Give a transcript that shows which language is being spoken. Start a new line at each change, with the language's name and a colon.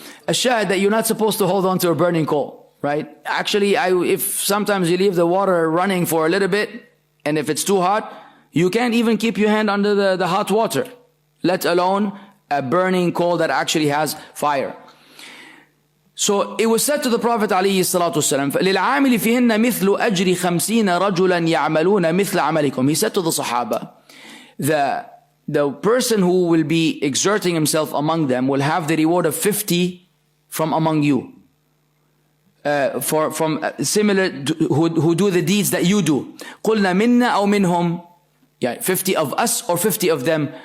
English: Ash-shahid, that you're not supposed to hold on to a burning coal, right? Actually, if sometimes you leave the water running for a little bit, and if it's too hot, you can't even keep your hand under the hot water, let alone a burning coal that actually has fire. So it was said to the Prophet
Arabic: ﷺ, لِلْعَامِلِ فِيهِنَّ مِثْلُ أَجْرِ 50 رَجُلًا يَعْمَلُونَ مِثْلَ عَمَلِكُمْ.
English: He said to the Sahaba, the person who will be exerting himself among them will have the reward of 50 from among you. from similar, who do the deeds that you do.
Arabic: قُلْنَا مِنَّا أَوْ مِنْهُمْ.
English: Yeah, 50 of us or 50 of them.